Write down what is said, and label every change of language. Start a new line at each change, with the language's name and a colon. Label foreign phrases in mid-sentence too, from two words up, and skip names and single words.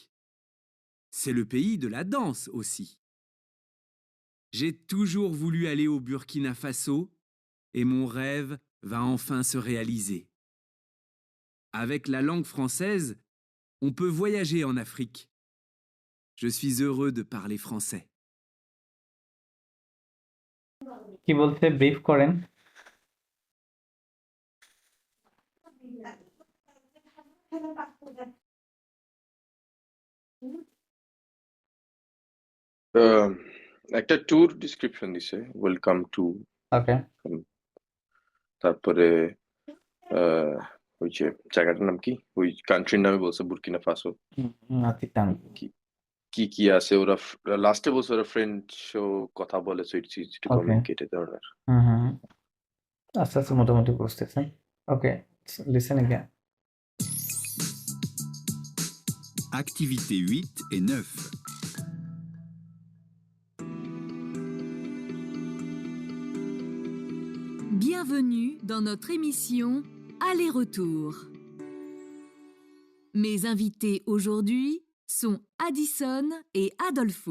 French: C'est le pays de la danse aussi. J'ai toujours voulu aller au Burkina Faso et mon rêve va enfin se réaliser. Avec la langue française, on peut voyager en Afrique. Je suis heureux de parler français.
Bangla: কি বলছে ব্রিফ করেন। একটা ট্যুর ডিসক্রিপশন দিছে,
English: welcome to.
Bangla: ওকে। তারপরে ওই যে জায়গাটার নাম কি, ওই কান্ট্রির নামে বলছে বুরকিনা ফাসো। নাতিতাম। কি কি কি আছে, ওরা লাস্টে বলছে ওরা ফ্রেঞ্চ কথা বলে,
English: so it's easy to
Bangla: ওকে। কমিউনিকেট এ ধরনের। হুম হুম হুম। আস্তে আস্তে মোটামুটি বুঝতেছেন। ওকে,
English: listen again.
French: Activités 8 et 9. Bienvenue dans notre émission Aller-retour. Mes invités aujourd'hui sont Addison et Adolfo.